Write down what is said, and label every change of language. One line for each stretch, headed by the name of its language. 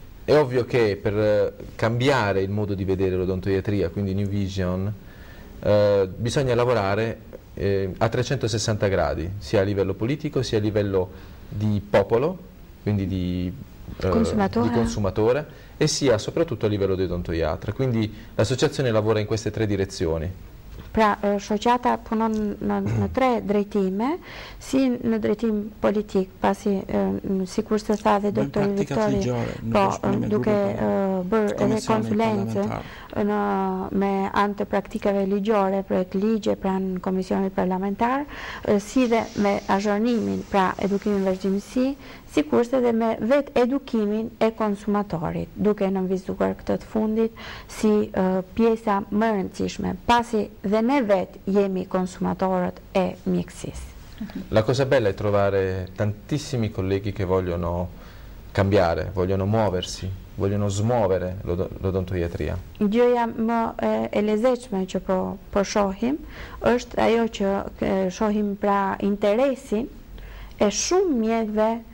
Italian: È ovvio che per cambiare il modo di vedere l'odontoiatria, quindi New Vision, bisogna lavorare a 360 gradi, sia a livello politico sia a livello di popolo, quindi di consumatore, e sia soprattutto a livello di odontoiatra. Quindi l'associazione lavora in queste tre direzioni.
Albanian: Pra, shoqata punon në tre drejtime, si në drejtim politik, pasi sikur se tha dhe doktori Viktori, po duke bërë edhe konsulencë me anë të praktikave ligjore, projekt ligje pranë Komisionit Parlamentar, si dhe me azhurnimin, pra edukimin vazhdimësi, sikurse dhe me vetë edukimin e konsumatorit, duke nënvizuar këtë të fundit si pjesa më rëndësishme, pasi dhe ne vetë jemi konsumatorët e mjekësisë.
Italian: La cosa bella è trovare tantissimi colleghi che vogliono cambiare, vogliono muoversi, vogliono smuovere l'odontoiatria.
Albanian: Gjëja më e lezetshme që po shohim është ajo që shohim pra interesin e shumë mjekëve